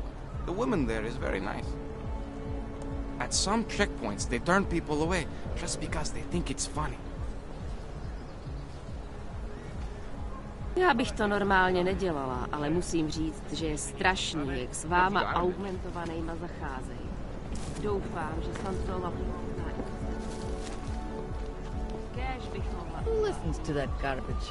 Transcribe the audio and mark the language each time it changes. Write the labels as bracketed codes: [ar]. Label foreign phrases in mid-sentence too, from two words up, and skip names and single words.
[en] The woman there is very nice. At some checkpoints, they turn people away just because they think it's funny. [cs] Já bych to normálně nedělala, ale musím říct, že je strašný, jak s váma augmentovanejma zacházejí. Doufám, že Santova pozná. Kéž bych mohla... [en] Who listens to that garbage?